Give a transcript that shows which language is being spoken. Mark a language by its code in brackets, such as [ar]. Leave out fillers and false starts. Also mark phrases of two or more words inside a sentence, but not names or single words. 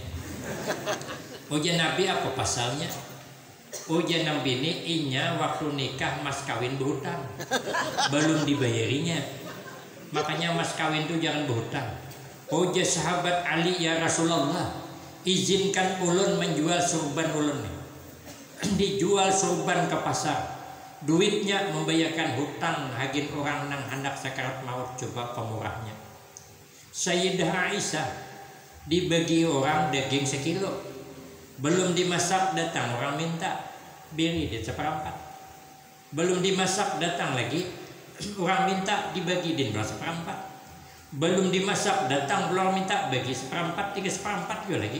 [bjn] Ujian Nabi apa pasalnya? Ujian nang bini inya waktu nikah mas kawin berhutang, belum dibayarinya. Makanya mas kawin itu jangan berhutang. Ujian sahabat Ali [ar] ya Rasulullah, [bjn] izinkan ulun menjual surban ulun. Dijual surban ke pasar, duitnya membayarkan hutang hagin orang nang hendak sakarat maut. Coba pemurahnya. Sayyidah Aisyah dibagi orang daging sekilo, belum dimasak datang orang minta beri dia seperempat, belum dimasak datang lagi orang minta dibagi dia seperempat, belum dimasak datang orang minta bagi seperempat, 3/4 juga lagi.